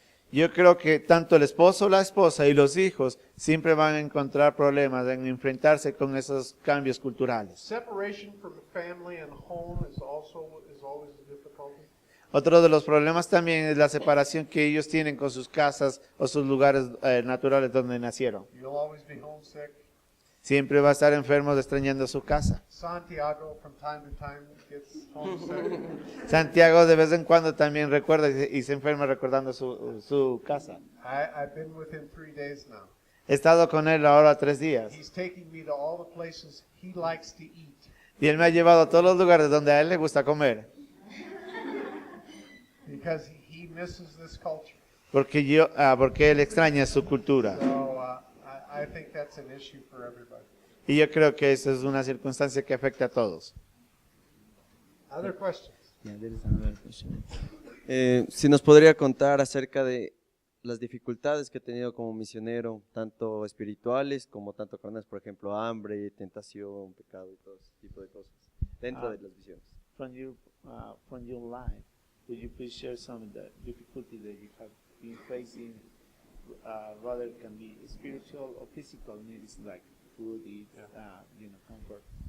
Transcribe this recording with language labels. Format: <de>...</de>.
<es>Yo creo que tanto el esposo, la esposa y los hijos siempre van a encontrar problemas en enfrentarse con esos cambios culturales.</es> <en>Separation from family and home is always a difficulty.</en> <es>Otro de los problemas también es la separación que ellos tienen con sus casas o sus lugares naturales donde nacieron.</es> <en>You'll always be homesick.</en> <es>Siempre va a estar enfermo extrañando su casa.</es> <en>Santiago from time to time gets homesick.</en> <es>Santiago de vez en cuando también recuerda y se enferma recordando su casa.</es> <en>I've been with him 3 days now.</en> <es>He estado con él ahora 3 días.</es> <en>He's taking me to all the places he likes to eat.</en> <es>Y él me ha llevado a todos los lugares donde a él le gusta comer.</es> <en>Because he misses this culture.</en> <es>Porque él extraña su cultura.</es> <en>So I think that's an issue for everybody.</en> <es>Y yo creo que esa es una circunstancia que afecta a todos.</es> <en>Other questions?</en> <es>Si nos podría contar acerca de las dificultades que he tenido como misionero, tanto espirituales como tanto carnales, por ejemplo, hambre, tentación, pecado y todo ese tipo de cosas, dentro de las visiones.</es> <en>From your life, would you please share some of the difficulty that you have been facing? Rather it can be spiritual or physical needs like food, eat, comfort.</en>